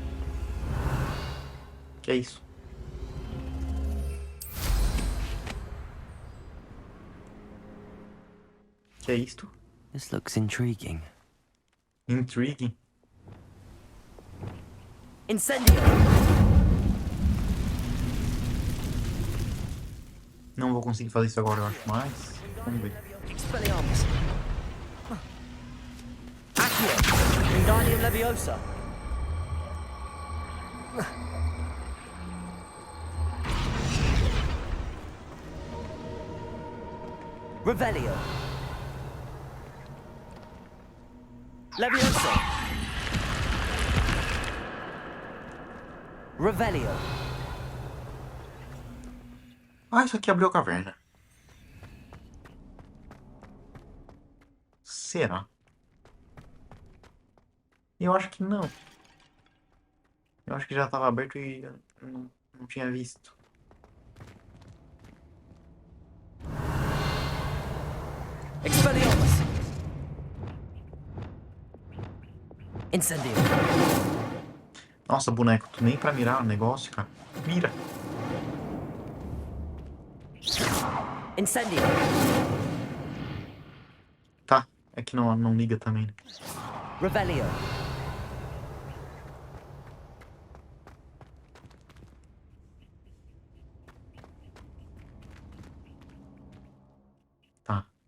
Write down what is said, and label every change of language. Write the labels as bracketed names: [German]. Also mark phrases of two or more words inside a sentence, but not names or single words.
[Portuguese] Que é isso? Que é isto? [English] This looks intriguing. Intriguing. [Portuguese] Incendio! Não vou conseguir fazer isso agora, eu acho, mas... Vamos ver. Expelliarmus! Accio! Wingardium Leviosa! Revelio! Leviosa! Revelio! Ah, isso aqui abriu a caverna. Será? Eu acho que não. Eu acho que já estava aberto e eu não tinha visto. Expelliarmus! Incendio! Nossa, boneco, tu nem pra mirar o negócio, cara. Mira. Incendio! Tá, é que não liga também, né? Revelio! Tá.